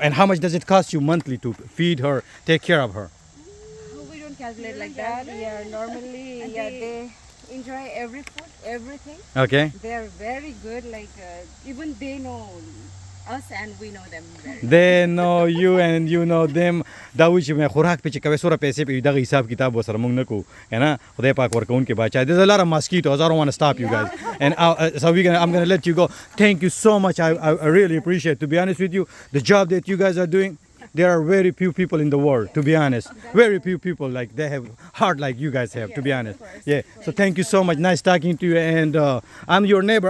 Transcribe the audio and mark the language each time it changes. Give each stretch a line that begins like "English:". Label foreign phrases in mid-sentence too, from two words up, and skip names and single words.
English: And how much does it cost you monthly to feed her, take care of her? We don't calculate like that. Yeah, normally, yeah, they enjoy every food, everything. Okay. They are very good. Like even they know us and we know them very. They know you and you know them.
Pashto: دا وایي چې مې خوراک پې چې کوې څومره پیسې پې دغه حساب کتاب ورسره موږ نه کوو که نه خدای پاک ورکوونکی باچا.
English: There's a lot of mosquitoes. I don't want to stop you guys. And so I'm going to let you go. Thank you so much. I really appreciate it. To be honest with you, the job that you guys are doing, there are very few people in the world, to be honest. Very few people like they have heart like you guys have, to be honest. Yeah. So thank you so much. Nice talking to you. And I'm your neighbor.